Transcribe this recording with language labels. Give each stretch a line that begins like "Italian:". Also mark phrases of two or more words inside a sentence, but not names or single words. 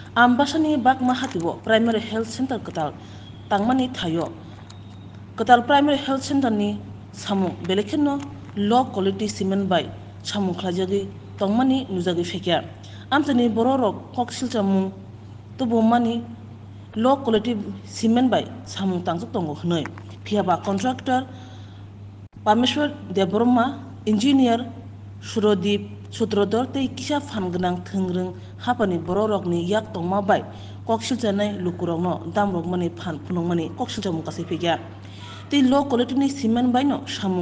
Kok Borok: Ambasani bak mahatiwo
English: primary health center
Kok Borok: ketal tangmani thayo ketal
English: primary health center
Kok Borok: ni samu belekhenno
English: low quality cement
Kok Borok: by samu khlajagi tongmani nujagi fekya amtani bororok koksilchamu tubo mani
English: low quality cement
Kok Borok: by samu tangjuk tongo hnoi phiaba contractor Parmeshwar Deborma engineer Surodip Sutrodor tei kisa fangnang thengreng hapani bororokni yak tongma bai koksiljanai lukurokno damrokmani phan phunongmani koksiljamu kasai phigya tei
English: low quality
Kok Borok: ni cement bai no samung